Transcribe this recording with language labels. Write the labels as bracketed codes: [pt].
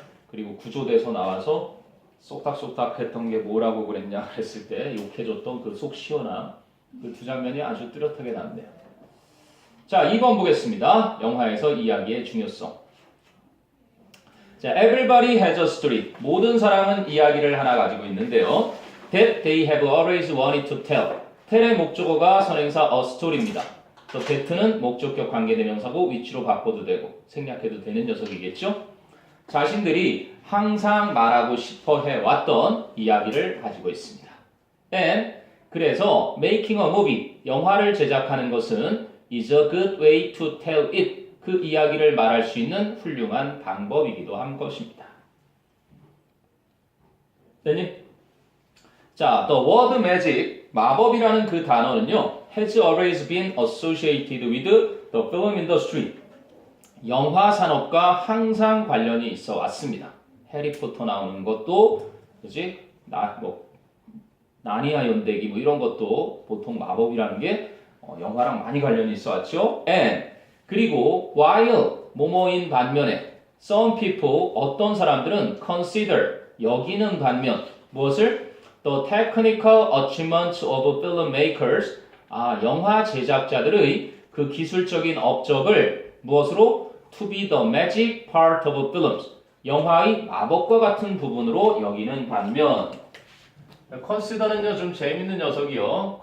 [ko] 그리고 구조대에서 나와서 쏙닥쏙닥 했던 게 뭐라고 그랬냐 그랬을 때 욕해줬던 그 속 시원함. 그 두 장면이 아주 뚜렷하게 나왔네요. 자, 2번 보겠습니다. 영화에서 이야기의 중요성. [en] 자, everybody has a story. [ko] 모든 사람은 이야기를 하나 가지고 있는데요. [en] That they have always wanted to tell. [ko] tell의 목적어가 선행사 a story입니다. 또 that는 목적격 관계대명사고 which로 바꿔도 되고 생략해도 되는 녀석이겠죠. 자신들이 항상 말하고 싶어 해왔던 이야기를 가지고 있습니다. [en] And 그래서 making a movie, [ko] 영화를 제작하는 것은 [en] is a good way to tell it. [ko] 그 이야기를 말할 수 있는 훌륭한 방법이기도 한 것입니다. 됐니? [en] 자, the word magic, [ko] 마법이라는 그 단어는요, [en] has always been associated with the film industry. [ko] 영화 산업과 항상 관련이 있어 왔습니다. 해리포터 나오는 것도, 그지? 나니아 연대기 뭐 이런 것도 보통 마법이라는 게 영화랑 많이 관련이 있어 왔죠. [en] And 그리고 while 뭐뭐인 반면에 some people 어떤 사람들은 consider 여기는 반면 무엇을 the technical achievements of filmmakers [ko] 영화 제작자들의 그 기술적인 업적을 [en] 무엇으로 to be the magic part of films [ko] 영화의 마법과 같은 부분으로 여기는 반면 [en] consider는요 좀 재밌는 녀석이요.